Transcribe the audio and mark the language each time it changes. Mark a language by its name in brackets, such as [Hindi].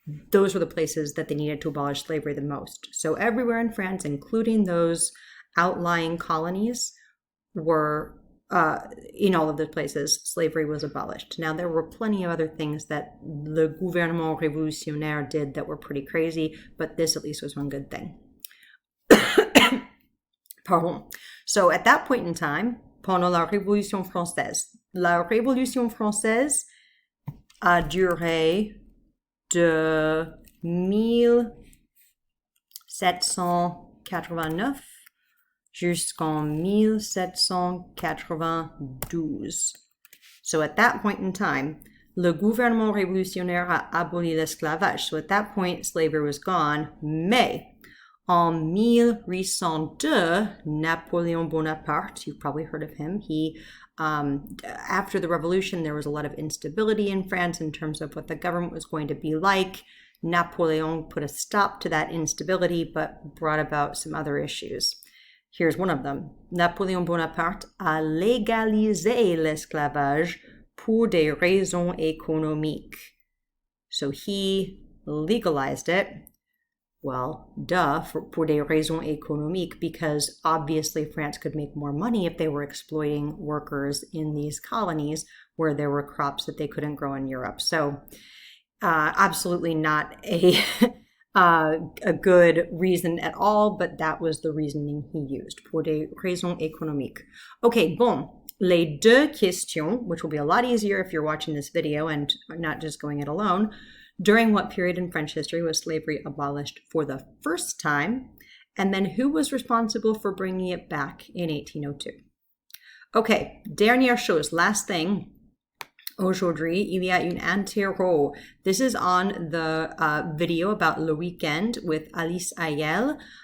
[English] Those were the places that they needed to abolish slavery the most. So everywhere in France, including those outlying colonies, were in all of the places, slavery was abolished. Now, there were plenty of other things that [French] le gouvernement révolutionnaire [English] did that were pretty crazy, but this at least was one good thing. Pardon. So at that point in time, [French] pendant la Révolution française, la Révolution française a duré de 1789 jusqu'en 1792. [English] So at that point in time, [French] le gouvernement révolutionnaire a aboli l'esclavage. [English] So at that point, slavery was gone. [French] Mais en 1802, [English] Napoleon Bonaparte, you've probably heard of him, he after the revolution, there was a lot of instability in France in terms of what the government was going to be like. Napoleon put a stop to that instability, but brought about some other issues. Here's one of them. [French] Napoléon Bonaparte a légalisé l'esclavage pour des raisons économiques. [English] So he legalized it. Well, duh, [French] pour des raisons économiques, [English] because obviously France could make more money if they were exploiting workers in these colonies where there were crops that they couldn't grow in Europe. So absolutely not a good reason at all, but that was the reasoning he used, [French] pour des raisons économiques. [English] Okay, [French] bon, les deux questions, [English] which will be a lot easier if you're watching this video and not just going it alone. During what period in French history was slavery abolished for the first time? And then who was responsible for bringing it back in 1802? Okay, [French] dernière chose, [English] last thing. [French] Aujourd'hui, il y a une interro. [English] This is on the video about Le Weekend with Alice Ayel.